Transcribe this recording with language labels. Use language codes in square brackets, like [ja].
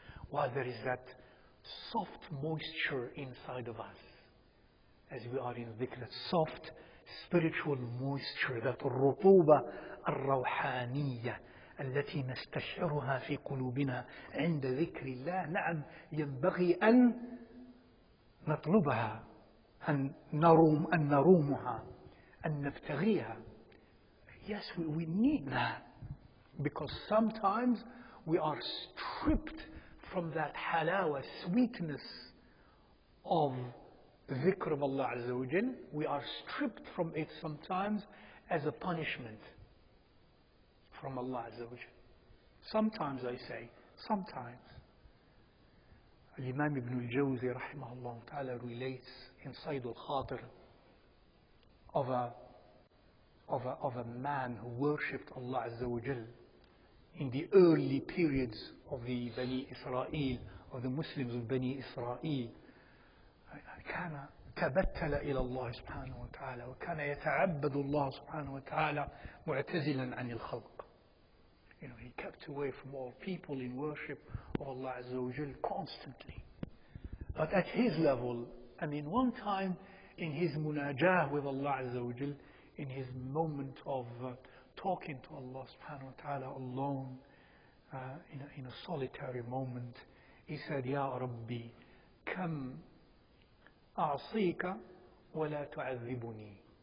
[en] While there is that soft moisture inside of us as we are in dhikr, that soft spiritual moisture, that [ar] الرطوبة الروحانية التي نستشعرها في قلوبنا عند ذكر الله. نعم، ينبغي أن نطلبها، أن نرومها، أن نبتغيها. [en] Yes, we need that, because sometimes we are stripped from that halawa, sweetness of dhikr of Allah Azza wa Jal. We are stripped from it sometimes as a punishment from Allah Azza wa Jal. Sometimes, I say, sometimes. Imam Ibn al-Jawzi rahimahullah ta'ala relates in Sayd al-Khatir of a man who worshipped Allah Azza wa Jal in the early periods of the Bani Israel, of the Muslims of Bani Israel. [ar] كان تبتل إلى الله سبحانه وتعالى وكان يتعبد الله سبحانه وتعالى معتزلا عن الخلق. [en] He kept away from all people in worship of Allah Azza wa Jal constantly. But at his level, one time in his munajah with Allah Azza wa Jal, in his moment of talking to Allah subhanahu wa ta'ala alone, in a solitary moment, he said, [ar] Ya Rabbi, kam a'sika wa la tu'adhibuni.